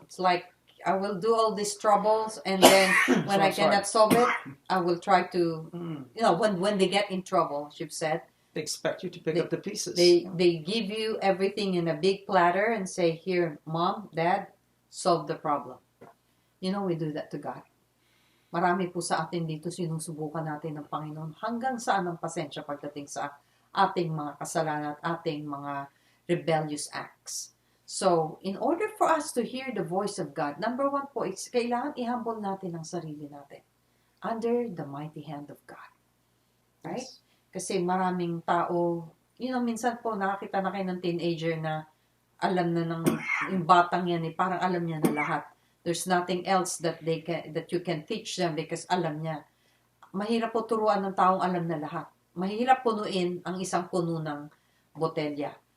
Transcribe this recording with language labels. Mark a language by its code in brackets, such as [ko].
[en] It's like I will do all these troubles, and then when I cannot solve it, I will try to, when they get in trouble, you've said, they expect you to pick up the pieces. They give you everything in a big platter and say, "Here, Mom, Dad, solve the problem." You know, we do that to God. [tl] Marami po sa atin dito sinusubukan natin ng Panginoon hanggang saan ang pasensya pagdating sa ating mga kasalanan at ating mga [en] rebellious acts. So, in order for us to hear the voice of God, number one po, is [tl] kailangan i-humble natin ang sarili natin [en] under the mighty hand of God. Right? Yes. [tl] Kasi maraming tao, minsan po nakakita na kayo ng teenager na alam na ng yung batang yan, parang alam niya na lahat. [en] There's nothing else that you can teach them because [tl] alam niya. Mahirap po turuan ng taong alam na lahat. Mahirap punuin ang isang puno ng botelya.